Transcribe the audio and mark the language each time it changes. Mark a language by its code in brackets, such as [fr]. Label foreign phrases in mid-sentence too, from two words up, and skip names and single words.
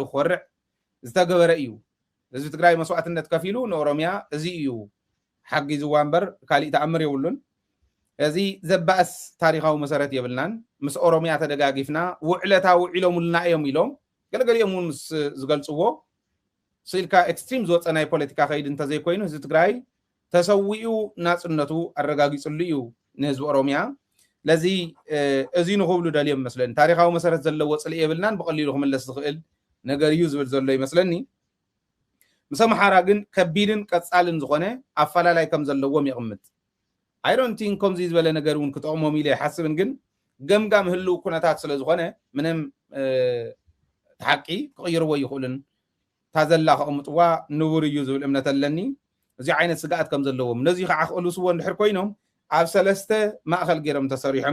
[ti] ክኮርዕ ዝተገበረ እዩ ህዝቢ ትግራይ መስዋዕትነት ከፊሉ ንኦሮሚያ እዚ እዩ ሓጊዝዋ እምበር ካልእ ተኣምር የብሉን እዚ ዘባእስ ታሪኻዊ መሰረት የብልናን ምስ ኦሮሚያ ተደጋጊፍና ውዕለታ ውዒሎሙልና እዮም ኢሎም ገለገሊኦም እውን ምስ ዝገልጽዎ ስልካ ኤክስትሪም ዝወፀ ናይ ፖለቲካ ከይድ እንተዘይኮይኑ ህዝቢ ትግራይ ተሰዊኡ ናጽነቱ አረጋጊጽሉ እዩ ንህዝቢ ኦሮሚያ ለዚ እዚ ንኽብሉ ደልዮም መስለኒ ታሪኻዊ መሰረት ዘለዎ ጽልኢ የብልናን ብቐሊሉ ክምለስ ዝኽእል ነገር እዩ ዝብል ዘሎ ይመስለኒ ምስ ኣምሓራ ግን ከቢድን ቀጻልን ዝኾነ ኣፈላላይ ከም ዘለዎም ይቕምጥ [en] I don't think [ti] ከምዚ ዝበለ ነገር እውን ክጠቕሞም ኢለ ይሓስብን ግን ገምጋም ህልው ኩነታት ስለ ዝኾነ ምንም ተሓቂ ክቕይርዎ ይኽእሉን ታዘላ ከቕምጥዋ ንቡር እዩ ዝብል እምነት ኣለኒ እዚ ዓይነት ስጋኣት ከም ዘለዎም ነዚ ከዓ ክቕልስዎ እንድሕር ኮይኖም ኣብ ሰለስተ ማእኸል ገይሮም ተሰሪሖም